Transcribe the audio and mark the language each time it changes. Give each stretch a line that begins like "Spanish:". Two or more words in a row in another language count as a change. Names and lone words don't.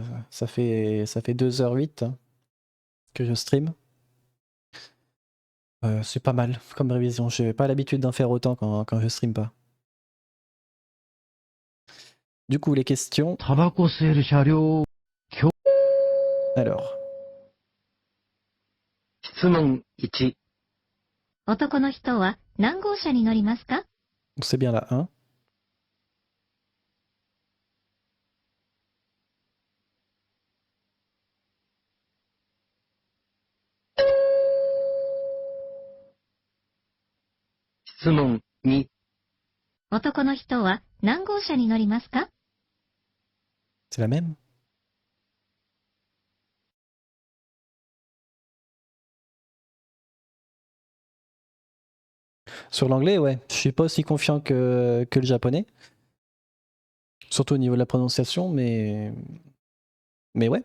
French: Ça fait 2h08 que je stream. C'est pas mal comme révision, j'ai pas l'habitude d'en faire autant quand je stream pas. Du coup, les questions. Alors.
Japanese: 質問1、男の人は何号車に乗りますか？
French: C'est bien la 1.
Japanese: 質問2、男の人は何号車に乗りますか？
French: C'est la même. Sur l'anglais, ouais. Je suis pas aussi confiant que le japonais. Surtout au niveau de la prononciation, mais ouais.